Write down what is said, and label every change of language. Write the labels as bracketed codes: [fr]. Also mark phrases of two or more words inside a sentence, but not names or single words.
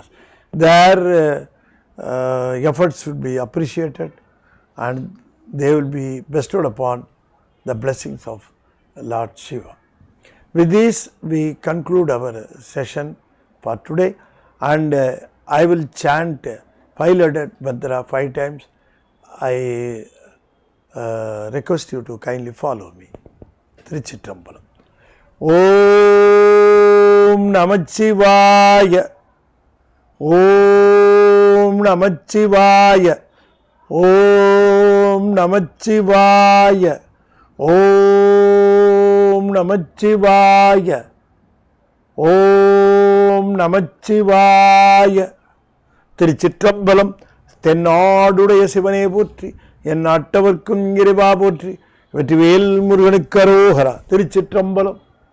[en] Their efforts should be appreciated and they will be bestowed upon the blessings of Lord Shiva. With this, we conclude our session for today, and I will chant 5-letter mantra 5 times. I request you to kindly follow me. [sa] Thiruchitrambalam. ॐ नमः शिवाय. ॐ नमः शिवाय. ॐ नमः शिवाय. ॐ नमः शिवाय. ॐ नमः शिवाय. [ta] Thiruchitrambalam. தென்னாடுடைய சிவனே போற்றி, என் நாட்டவர்க்கும் இறைவா போற்றி, வெற்றிவேல் முருகனுக்கு அரோகரா. திருச்சிற்றம்பலம்.